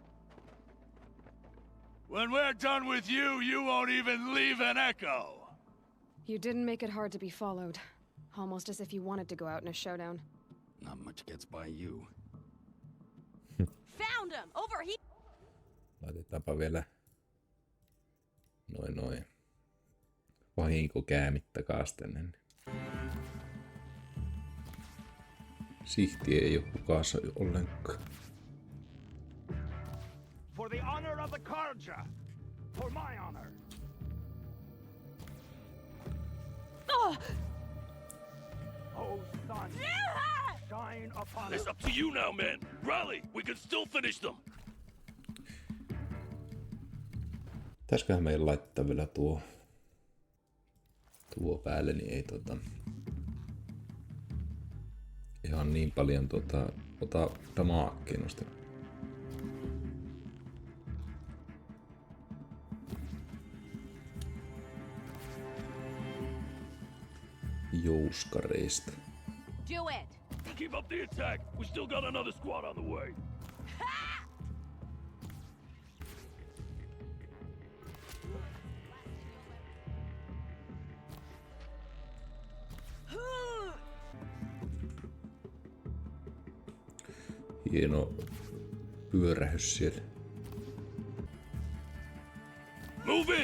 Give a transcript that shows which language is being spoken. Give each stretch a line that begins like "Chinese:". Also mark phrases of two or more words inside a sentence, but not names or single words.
English: When we're done with you, you won't even leave an echo! You didn't make it hard to be followed. Almost as if you wanted to go out in a showdown. Not much gets by you. Found him! Over here!
Finnish: Laitetaanpa vielä noin vahinkokäämittä kastenen. Sihti ei oo hukassa ollenkaan.
English: For the honor of the Karja! For my honor! Oh! Oh, sun! Shine upon us! It's up to you now, men! Rally! We can still finish them!
Finnish: Pitäisköhän meidän laittaa vielä tuo päälle, niin ei ihan niin paljon ota damaakkeen noista. Jouskareista.
English: Do it! Keep up the attack! We still got another squad on the way!
Finnish: Hieno pyörähys siellä.
English: Move in!